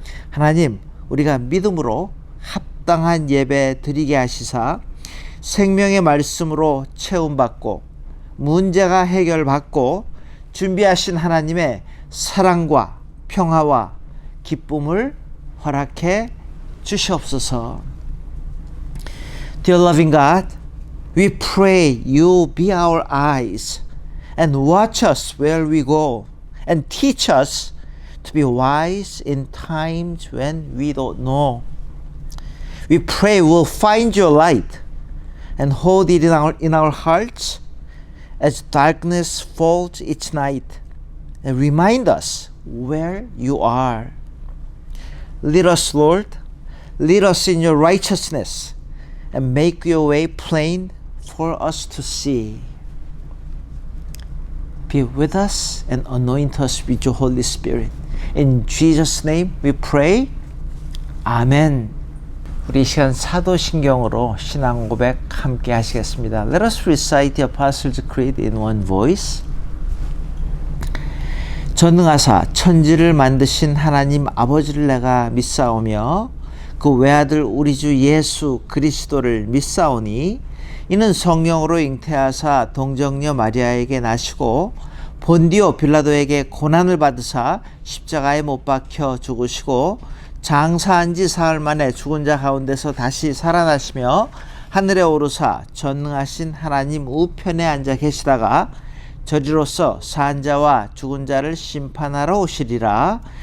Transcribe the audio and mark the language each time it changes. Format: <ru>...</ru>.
<ko>하나님, 우리가 믿음으로 합당한 예배 드리게 하시사 생명의 말씀으로 채움받고 문제가 해결받고 준비하신 하나님의 사랑과 평화와 기쁨을 허락해 주시옵소서.</ko> <en>Dear loving God, we pray you be our eyes and watch us where we go and teach us to be wise in times when we don't know. We pray we'll find your light and hold it in our hearts as darkness falls each night and remind us where you are. Lead us, Lord, lead us in your righteousness and make your way plain for us to see. Be with us and anoint us with your Holy Spirit. In Jesus' name we pray. Amen.</en> <ko>우리 이 시간 사도신경으로 신앙 고백 함께 하시겠습니다.</ko> <en>Let us recite the Apostles' Creed in one voice.</en> <ko>전능하사 천지를 만드신 하나님 아버지를 내가 믿사오며 그 외아들 우리 주 예수 그리스도를 믿사오니 이는 성령으로 잉태하사 동정녀 마리아에게 나시고 본디오 빌라도에게 고난을 받으사 십자가에 못 박혀 죽으시고 장사한 지 사흘 만에 죽은 자 가운데서 다시 살아나시며 하늘에 오르사 전능하신 하나님 우편에 앉아 계시다가 저리로서 산 자와 죽은 자를 심판하러 오시리라.</ko>